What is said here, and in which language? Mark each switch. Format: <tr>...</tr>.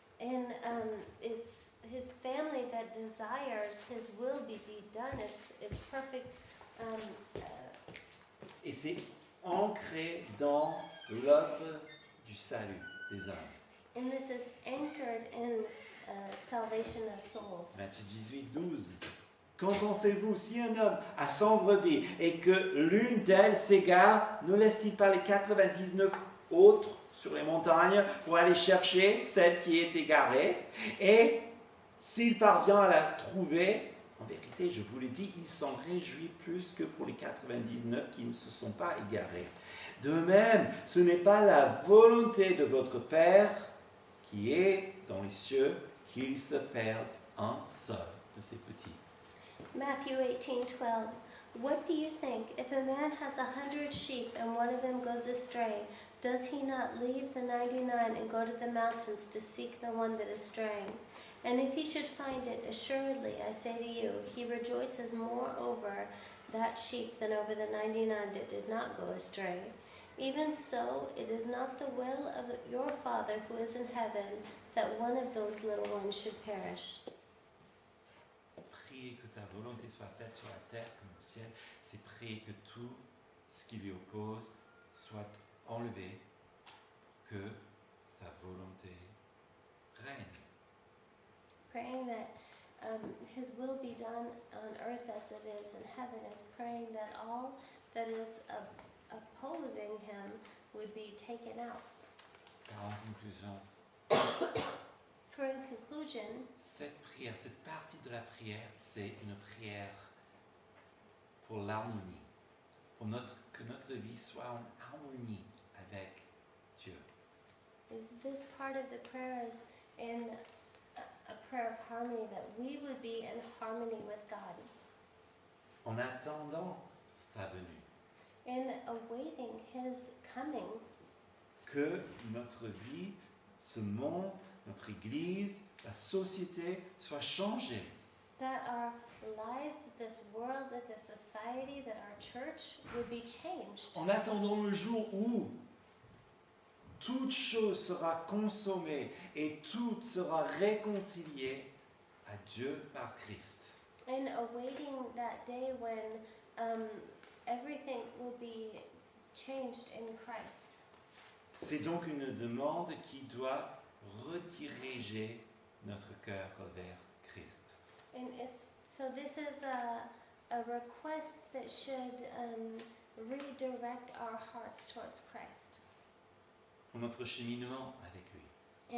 <en>And it's His family that desires His will be done. It's perfect.</en> <fr>Et c'est ancré dans l'œuvre du salut des âmes.</fr> <en>And this is anchored in salvation of souls.</en> <fr>Matthieu 18, 12. Qu'en pensez-vous, si un homme a 100 brebis et que l'une d'elles s'égare, ne laisse-t-il pas les 99 autres sur les montagnes pour aller chercher celle qui est égarée? Et s'il parvient à la trouver, en vérité, je vous l'ai dit, il s'en réjouit plus que pour les 99 qui ne se sont pas égarés. De même, ce n'est pas la volonté de votre Père qui est dans les cieux qu'il se perde un seul de ses petits.</fr> <en>Matthew 18:12. What do you think? If a man has 100 sheep and one of them goes astray, does he not leave the 99 and go to the mountains to seek the one that is straying? And if he should find it, assuredly, I say to you, he rejoices more over that sheep than over the 99 that did not go astray. Even so, it is not the will of your Father who is in heaven that one of those little ones should perish.</en> <fr>Prier que ta volonté soit faite sur la terre comme au ciel, c'est prier que tout ce qui lui oppose soit enlevé pour que sa volonté règne.</fr> <en>Praying that His will be done on earth as it is in heaven is praying that all that is opposing Him would be taken out.</en> <fr>Car en conclusion,</fr> <en>For in conclusion,</en> <fr>cette prière, cette partie de la prière, c'est une prière pour l'harmonie, pour que notre vie soit en harmonie avec Dieu.</fr> <en>is this part of the prayer is in a prayer of harmony, that we would be in harmony with God,</en> <fr>En attendant sa venue,</fr> <en>in awaiting His coming,</en> <fr>que notre vie, ce monde, notre Église, la société soit changée.</fr> <en>that our lives, that this world, that this society, that our church would be changed.</en> <fr>En attendant le jour où toute chose sera consommée et tout sera réconcilié à Dieu par Christ.</fr> <en>And awaiting that day when everything will be changed in Christ.</en> <fr>C'est donc une demande qui doit rediriger notre cœur vers Christ.</fr> <en>And so this is a request that should redirect our hearts towards Christ</en> <fr>pour notre cheminement avec lui.</fr>